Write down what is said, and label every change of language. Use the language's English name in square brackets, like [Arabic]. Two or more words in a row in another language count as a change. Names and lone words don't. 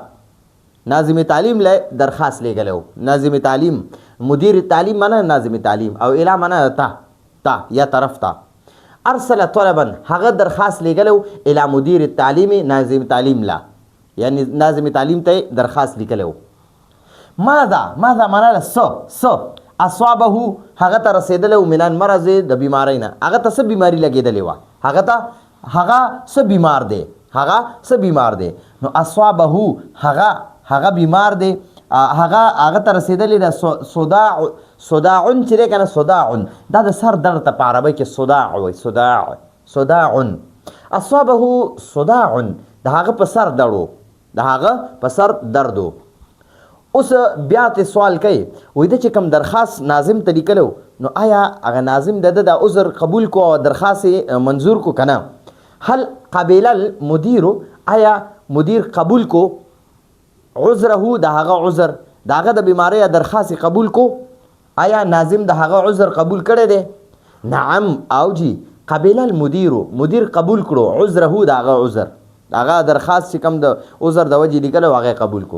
[Pashto] ناظم تعلیم له درخواست لیږلی و. ناظم تعلیم، [Arabic] مدیر التعلیم [Pashto] معنا ناظم تعلیم، او الی معنا تا یا طرف ته. [Arabic] ارسل طلبا [Pashto] هغه درخواست لیږلی و، [Arabic] الی مدیر التعلیم [Pashto] ناظم تعلیم له، یعنی ناظم تعلیم ته درخواست لیکلی و. ماذا معنا ده څه. اصابه هغه ته رسېدلی و، [Arabic] من المرض [Pashto] د بیمارۍ نه. هغه ته څه بیماري لګېدلې وه، هغه څه بیمار دی. نو اصابه هغه بیمار دی، هغه ته رسېدلی ده صداع چې دی که نه، صداع دا د سر درد ته په عربۍ کې صداع وایي. [Arabic] صداع اصابه صداع، [Pashto] د هغه په سر درد و. اوس بیا ته سوال کوي، وایي ده چې کوم درخواست ناظم ته لیکلی و، نو آیا هغه ناظم د ده د عذر قبول کو او درخواست یې منظور کو که نه. [Arabic] هل قبل المدیر. [Pashto] آیا مدیر قبول کو عذره، د هغه عذر، د هغه د بیمارۍ درخواست قبول کو. آیا ناظم د هغه عذر قبول کړی دی. نعم او جی. [Arabic] قبل المدیر، [Pashto] مدیر قبول کړو عذره، د هغه عذر، د هغه درخواست چې کوم د عذر د وجې لیکلی و هغه قبول کو.